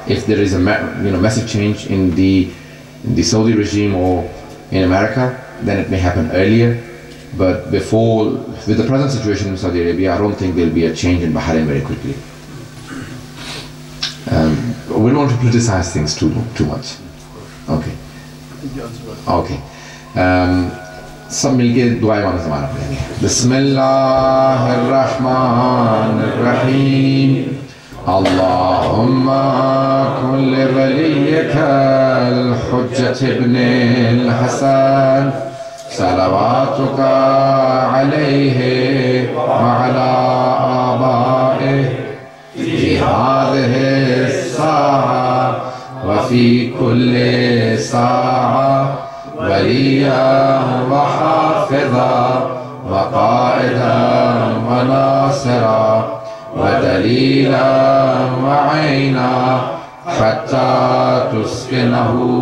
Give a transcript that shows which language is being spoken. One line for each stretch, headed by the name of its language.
English: If there is a massive change in the Saudi regime or in America, then it may happen earlier. But before, with the present situation in Saudi Arabia, I don't think there will be a change in Bahrain very quickly. We don't want to politicize things too much. Okay. Okay.
Urdu: سب مل کے دعائیں مانا زمانہ پڑھیں گے.
Arabic: بسم اللہ الرحمن الرحیم. اللہم کن لولیک الحجة ابن الحسن صلواتک علیہ وعلی آبائه في هذه الساعة وفي كل ساعة وليا وحافظا وقائدا وناصرا ودليلا وعينا حتى تسكنه